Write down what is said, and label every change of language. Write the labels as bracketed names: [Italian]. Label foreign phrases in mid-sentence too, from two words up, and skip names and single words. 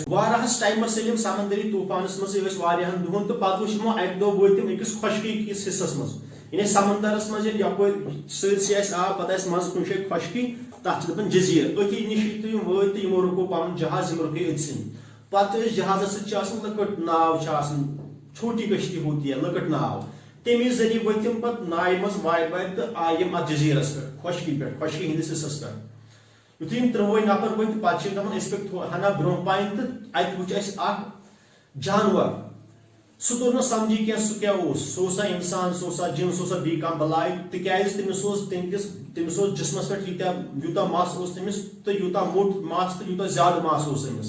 [Kashmiri] واریاہس ٹایمس ییٚلہِ یِم سمندری طوٗفانس منٛزٕے ٲسۍ واریاہن دۄہن تہٕ پتہٕ وٕچھ یِمو اکہِ دۄہ وٲتۍ تِم أکِس خۄشکی کِس حصس منٛز. یعنی سمندرس منٛز ییٚلہِ یپٲرۍ سٲرسٕے آسہِ آب پتہٕ آسہِ منٛزٕ کُنہِ جایہِ خۄشکی تتھ چھِ دپان جزیٖرٕ. أتھی نِش یُتھُے یِم وٲتۍ تہٕ یِمو رُکو پنُن جہاز, یِم رُکے أتھۍ. پتہٕ ٲسۍ جہازس سۭتۍ چھِ آسان لۄکٕٹ ناو چھِ آسان, [Urdu] چھوٹی کشتی ہوتی ہے [Kashmiri] لۄکٕٹ ناو, تمی ذریعہٕ ؤتھۍ یِم پتہٕ ناوِ منٛز وارِ وارِ تہٕ آیہِ یِم اتھ جزیٖرس پٮ۪ٹھ خۄشکی پٮ۪ٹھ, خۄشکی ہٕنٛدِس حصس پٮ۪ٹھ. یُتھُے یِم 30 نفر ؤتھۍ تہٕ پتہٕ چھِ دپان أسۍ پٔکۍ ہنا برونٛہہ پہن تہٕ اتہِ وٕچھ اَسہِ اکھ جانور. سُہ توٚر نہٕ سمجھی کینٛہہ سُہ کیٛاہ اوس, سُہ اوسا انسان, سُہ اوسا جِن, سُہ اوسا بیٚیہِ کانٛہہ بلاے, تِکیٛازِ تٔمِس اوس جسمس پٮ۪ٹھ یوٗتاہ مس اوس تٔمِس تہٕ یوٗتاہ موٚٹ مس تہٕ یوٗتاہ زیادٕ مس اوس أمِس.